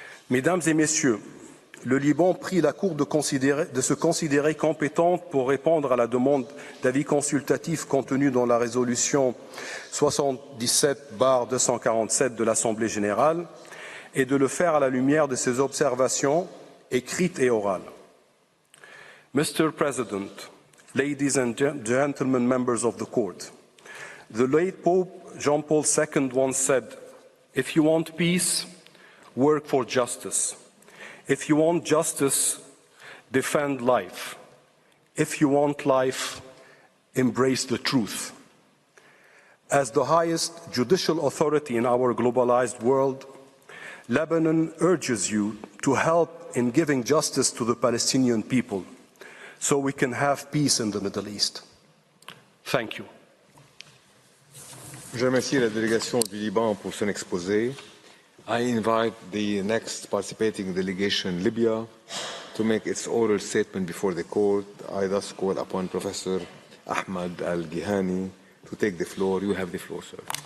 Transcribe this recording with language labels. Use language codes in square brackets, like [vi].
[fr] Mesdames et Messieurs, le Liban prie la Cour de se considérer compétente pour répondre à la demande d'avis consultatif contenue dans la résolution 77/247 de l'Assemblée générale et de le faire à la lumière de ses observations écrites et orales. [en] Mr. President, ladies and gentlemen, members of the Court, the late Pope John Paul II once said, "If you want peace, work for justice. If you want justice, defend life. If you want life, embrace the truth." As the highest judicial authority in our globalized world, Lebanon urges you to help in giving justice to the Palestinian people so we can have peace in the Middle East. Thank you. [fr] Je remercie la délégation du Liban pour son exposé. [en] I invite the next participating delegation, Libya, to make its oral statement before the court. I thus call upon Professor Ahmad Al-Gihani to take the floor. You have the floor, sir.